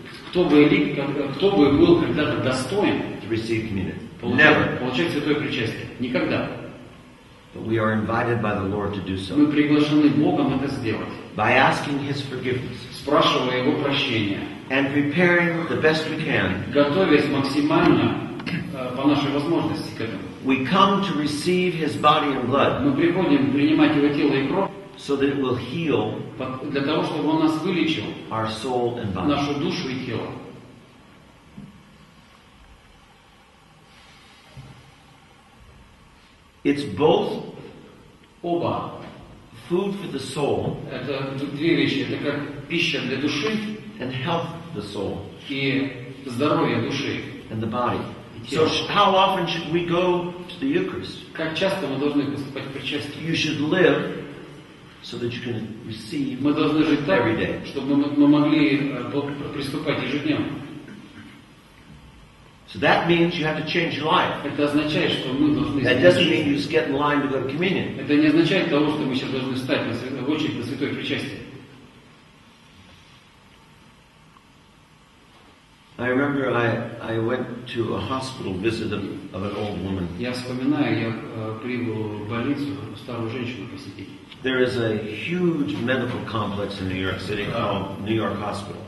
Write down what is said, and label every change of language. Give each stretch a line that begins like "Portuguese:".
Russian: кто бы был когда-то достоин
English: to receive communion. Never.
Russian: получать святое причастие. Никогда.
English: But we are invited by the Lord to do so.
Russian: Мы приглашены Богом это сделать,
English: By asking His forgiveness
Russian: спрашивая Его прощения,
English: and preparing the best we can,
Russian: готовясь максимально по нашей возможности к этому.
English: we come to receive His body and blood
Russian: Мы приходим принимать Его тело и кровь
English: so that it will heal
Russian: для того, чтобы Он нас вылечил,
English: our soul and body.
Russian: нашу душу и тело.
English: It's both
Russian: Оба.
English: food for the soul
Russian: Это две вещи. Это как пища для души
English: and health for the soul
Russian: и здоровье души.
English: and the body. So how often should we go to the Eucharist?
Russian: Как часто мы должны поступать в причастие?
English: You should live so that you can receive
Russian: Мы должны жить так,
English: every day.
Russian: чтобы мы могли приступать ежедневно.
English: So that means you have to change your life.
Russian: Это означает, что мы должны
English: That
Russian: изменить
English: doesn't mean
Russian: жизнь.
English: you just get in line to go to communion.
Russian: Это не означает того, что мы сейчас должны встать в очередь на святое причастие.
English: I remember I went to a hospital visit of an old woman.
Russian: Я вспоминаю, я прибыл в больницу старую женщину посетить.
English: There is a huge medical complex in New York City called New York Hospital.